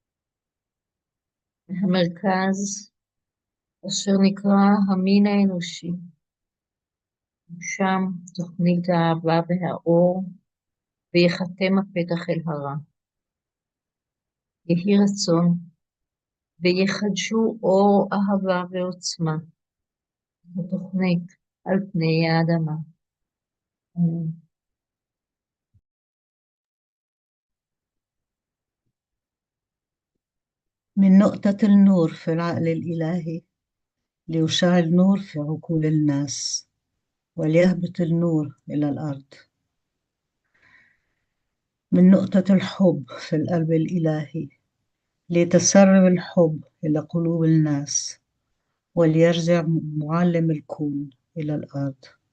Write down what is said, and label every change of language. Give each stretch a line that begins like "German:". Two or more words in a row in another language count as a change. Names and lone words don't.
Hebrew: מהמרכז אשר נקרא המין האנושי, שם תוכנית האהבה והאור, ויחתם הפתח אל הרע. יהי רצון, ויחדשו אור אהבה ועוצמה, בתוכנית על פני האדמה. אמן.
Arabic: من نقطة النور في العقل الإلهي ليشعل نور في عقول الناس وليهبط النور إلى الأرض. من نقطة الحب في القلب الإلهي ليتسرب الحب إلى قلوب الناس وليرجع معلم الكون إلى الأرض.